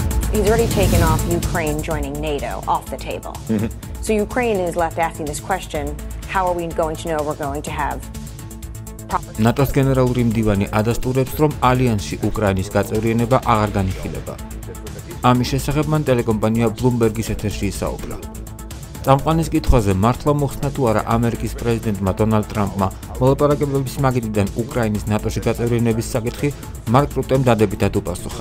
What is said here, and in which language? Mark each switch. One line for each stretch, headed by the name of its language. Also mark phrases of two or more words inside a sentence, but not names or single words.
English: He's already taken off Ukraine joining NATO off the table. So Ukraine is left asking this question, how are we going to know we're going to have
Georgian: ნატოს გენერალური მდივანი ადასტურებს, რომ ალიანსში უკრაინის გაწევრიანება აღარ განიხილება. ამის შესახებ მან ტელეკომპანია Bloomberg-ის ეთერში ისაუბრა. წამყვანის კითხვაზე მართლა მოხსნა თუ არა ამერიკის პრეზიდენტმა დონალდ ტრამპმა მოლაპარაკებების მაგიდიდან უკრაინის ნატოში გაწევრიანების საკითხი მარკ რუტემ დადებითად უპასუხა.